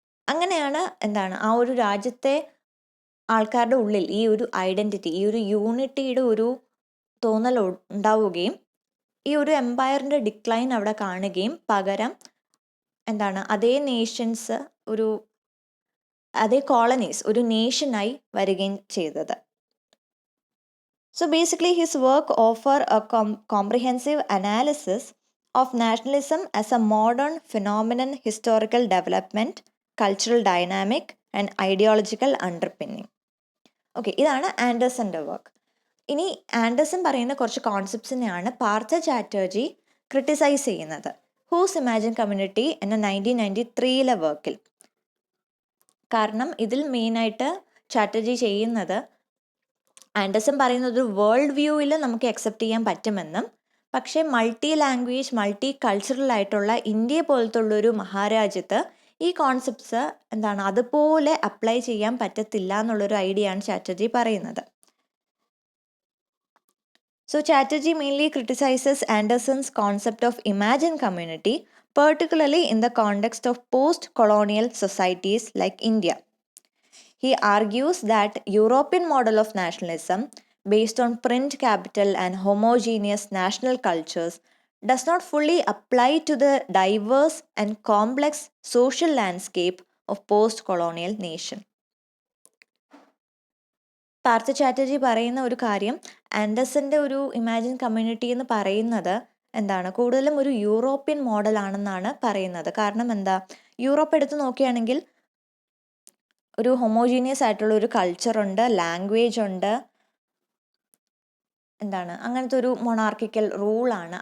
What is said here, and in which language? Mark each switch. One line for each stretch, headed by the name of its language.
Malayalam: അങ്ങനെയാണ് ആ ഒരു രാജ്യത്തെ ആൾക്കാരുടെ ഉള്ളിൽ ഈ ഒരു ഐഡന്റിറ്റി, ഈ ഒരു യൂണിറ്റിയുടെ ഒരു തോന്നൽ ഉണ്ടാവുകയും ഈ ഒരു എംപയറിന്റെ ഡിക്ലൈൻ അവിടെ കാണുകയും പകരം അതേ നേഷൻസ്, അതേ കോളനീസ് ഒരു നേഷനായി വരികയും ചെയ്തത്.
English: So basically his work offer a comprehensive analysis of nationalism as a modern phenomenon, historical development, cultural dynamic and ideological underpinning.
Malayalam: Okay, ഇതാണ് ആൻഡേഴ്സന്റെ വർക്ക്. ഇനി ആൻഡേഴ്സൺ പറയുന്ന കുറച്ച് കോൺസെപ്റ്റ്സിനെയാണ് പാർത്ഥ ചാറ്റർജി ക്രിട്ടിസൈസ് ചെയ്യുന്നത് ഹൂസ് ഇമാജിൻ കമ്മ്യൂണിറ്റി എന്ന 1993 വർക്കിൽ. കാരണം ഇതിൽ മെയിനായിട്ട് ചാറ്റർജി ചെയ്യുന്നത്, ആൻഡേഴ്സൺ പറയുന്നത് ഒരു വേൾഡ് വ്യൂവിൽ നമുക്ക് അക്സെപ്റ്റ് ചെയ്യാൻ പറ്റുമെന്നും, പക്ഷേ മൾട്ടി ലാംഗ്വേജ്, മൾട്ടി കൾച്ചറൽ ആയിട്ടുള്ള ഇന്ത്യ പോലത്തുള്ളൊരു മഹാരാജ്യത്ത് ഈ കോൺസെപ്റ്റ്സ് അതുപോലെ അപ്ലൈ ചെയ്യാൻ പറ്റത്തില്ല എന്നുള്ളൊരു ഐഡിയ ആണ് ചാറ്റർജി പറയുന്നത്.
English: So Chatterjee mainly criticizes Anderson's concept of imagined community, particularly in the context of post-colonial societies like India. He argues that European model of nationalism, based on print capital and homogeneous national cultures, does not fully apply to the diverse and complex social landscape of post-colonial nation.
Malayalam: Partha Chatterjee പറയുന്ന ഒരു കാര്യം, ആൻഡേഴ്സന്റെ ഒരു imagine community എന്ന് പറയുന്നത് കൂടുതലും ഒരു European model ആണെന്നാണ് പറയുന്നത്. കാരണം യൂറോപ്പ് എടുത്ത് നോക്കുകയാണെങ്കിൽ ഒരു ഹൊമോജീനിയസ് ആയിട്ടുള്ള ഒരു കൾച്ചറുണ്ട്, ലാംഗ്വേജ് ഉണ്ട്, അങ്ങനത്തെ ഒരു മൊണാർക്കിക്കൽ റൂളാണ്.